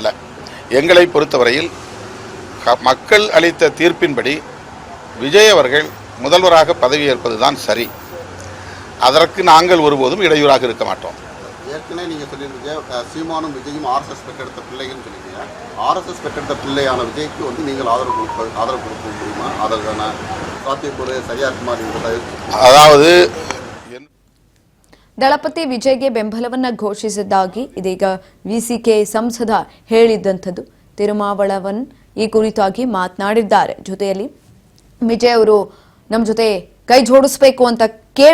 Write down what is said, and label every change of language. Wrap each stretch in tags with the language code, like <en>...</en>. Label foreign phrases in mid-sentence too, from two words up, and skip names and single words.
<ta>எங்களை பொறுத்தவரையில் மக்கள் அளித்த தீர்ப்பின்படி விஜய் அவர்கள் முதல்வராக பதவியேற்பதுதான் சரி. அதற்கு நாங்கள் ஒருபோதும் இடையூறாக இருக்க மாட்டோம். ஏற்கனவே நீங்கள் சொல்லியிருக்கீங்க, சீமானும் விஜயும் ஆர்எஸ்எஸ் பெற்றெடுத்த பிள்ளைகள்னு சொல்லியிருக்கீங்க. ஆர்எஸ்எஸ் பெற்றெடுத்த பிள்ளையான விஜய்க்கு வந்து நீங்கள் ஆதரவு கொடுக்க முடியுமா? அதற்கான சாத்தியக்கூறு சரியா இருக்குமா?</ta> <kn>ಅದಾವುದು ದಳಪತಿ ವಿಜಯ್ಗೆ ಬೆಂಬಲವನ್ನ ಘೋಷಿಸಿದ್ದಾಗಿ ಇದೀಗ ವಿಸಿಕೆ ಸಂಸದ ಹೇಳಿದ್ದಂಥದ್ದು. ತಿರುಮಾವಳವನ್ ಈ ಕುರಿತಾಗಿ ಮಾತನಾಡಿದ್ದಾರೆ. ಜೊತೆಯಲ್ಲಿ ವಿಜಯ್ ಅವರು ನಮ್ಮ ಜೊತೆ ಕೈ ಜೋಡಿಸಬೇಕು ಅಂತ ಕೇಳ್ಕೊಂಡಿದ್ರು.</kn>